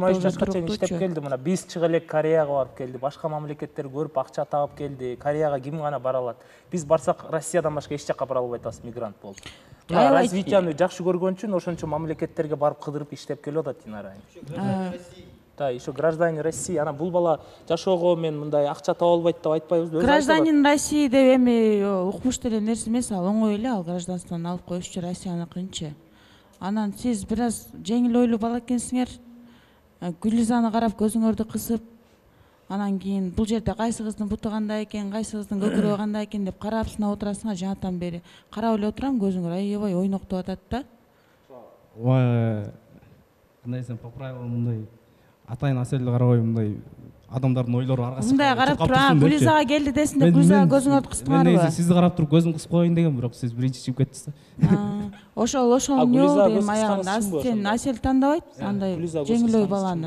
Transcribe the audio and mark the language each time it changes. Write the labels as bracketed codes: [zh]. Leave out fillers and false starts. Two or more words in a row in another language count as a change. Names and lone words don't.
[ky] 23 жашка чейин иштеп келди. Мына биз чыга элек Кореяга барып келди. Башка мамлекеттерди көрүп акча табып келди. Кореяга ким гана бара алат? Биз барсак Россиядан башка эч жакка бара албай атабыз, мигрант болуп. Мына развитияны жакшы көргөн үчүн ошончо мамлекеттерге барып кыдырып иштеп келип атат Динара. [ru] Да, еще гражданин России. [ky] Ана бул бала жашоого мен мындай акча таба албайт деп айтпайбызбы? [ru] Гражданин России [ky] деп эми укмуш деле нерсе эмес, ал оңой эле, ал гражданствону алып коюшчу Россияныкынчы. Анан сиз бир аз жеңил ойлуу бала экенсиңер. Гүлизаны карап көзүңөрдү кысып, анан кийин бул жерде кайсы кыздын буту кандай экен, кайсы кыздын көкүрөгү кандай экен деп карап сынап отурасыңар. Жанатан бери карап эле отурам, көзүңөр аябай ойноктоп атат да. Ой, кандай десем, [ru] по правилам [ky] мындай атайын Аселди карабай мындай адамдардын ойлору аргасы. Мындай карап туруп, Гүлизага келди десин деп Гүлизага көзүңөрдү кыстыңарбы? Мен сизди карап туруп көзүмдү кысып коеюн деген, бирок сиз биринчи чыгып кеттиз да. Ошол эмне болду эми аягында? Сен Асел тандабайт андай жеңил ой баланы.